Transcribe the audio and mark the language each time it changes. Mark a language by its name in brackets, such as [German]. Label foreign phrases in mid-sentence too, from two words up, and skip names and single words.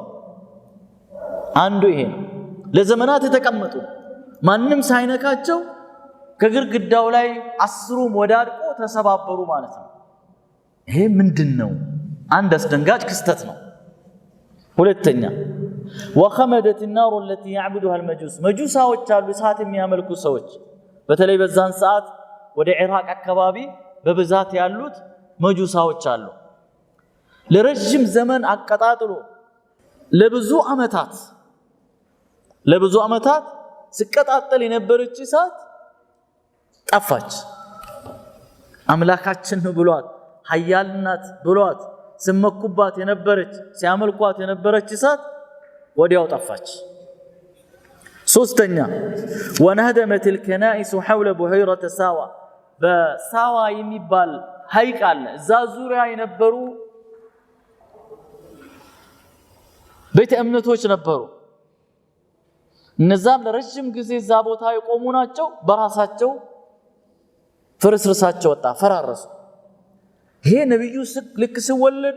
[Amharic] አንዱ ይሄ ለዘመናት የተቀመጡ ማንንም ሳይነካቸው ከግርግዳው ላይ 10ሩም ወዳድቆ ተሰባበሩ ማለት ነው ይሄ ምንድነው አንድ አስደንጋጭ ክስተት ነው ሁለተኛ [Arabic] وخمدت النار التي يعبدها المجوس [Amharic] መጁሳዎች አሉ እሳት የሚያመልኩ ሰዎች በተለይ በዛን ሰዓት ወደ ኢራቅ አካባቢ በብዛት ያሉት መጁሳዎች አሉ ለረጅም ዘመን አቀጣጥሎ ለብዙ አመታት ሲቀጣጠል የነበረች እሳት ጠፋች አምላካችን ነው ብሏት ኃያልናት ብሏት ስመኩባት የነበረች ሲያመልኳት የነበረች እሳት ወዲያው ጠፋች ሶስተኛ [Arabic] وانهدمت الكنائس حول بحيرة ساوى [Amharic] በሳዋ የሚባል ሐይቅ አለ እዛ ዙሪያ የነበሩ ቤተ እምነቶች ነበሩ እነዛም ለረጅም ጊዜ እዛ ቦታ የቆሙ ናቸው በራሳቸው ፍርስርሳቸው ወጣ ፈራረሱ ይሄ ነብዩ ልክ ሲወለዱ